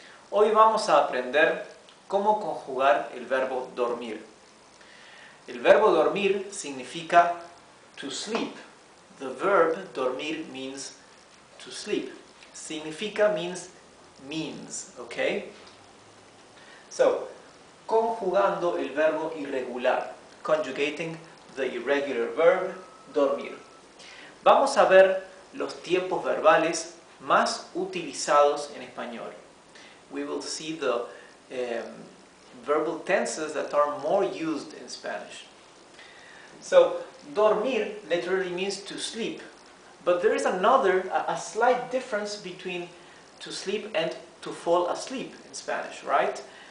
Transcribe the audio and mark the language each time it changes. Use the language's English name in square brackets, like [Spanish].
[Spanish] Hoy vamos a aprender cómo conjugar el verbo dormir. El verbo dormir significa [English] to sleep. The verb dormir means to sleep. Significa means, okay? So, [Spanish] conjugando el verbo irregular, [English] conjugating the irregular verb dormir. [Spanish] Vamos a ver los tiempos verbales más utilizados en español. [English] We will see the verbal tenses that are more used in Spanish. So, dormir literally means to sleep, but there is a slight difference between to sleep and to fall asleep in Spanish, right?